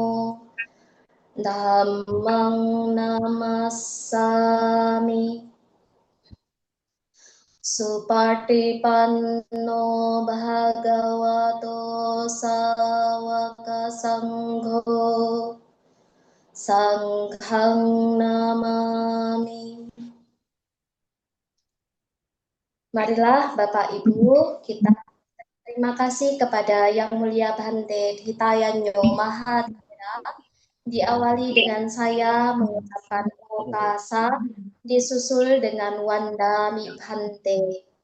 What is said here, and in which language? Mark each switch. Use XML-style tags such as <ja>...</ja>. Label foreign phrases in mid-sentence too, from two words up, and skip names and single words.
<pi>Dhammang Namassami Supatipanno Bhagavato Sawaka Sangho Sanghang Namami.</pi> <id>Marilah Bapak Ibu, kita terima kasih kepada Yang Mulia Bhante Hitayanyo Mahathira. Diawali dengan saya mengucapkan okasa, disusul dengan</id> <pi>Wandami Bhante.</pi>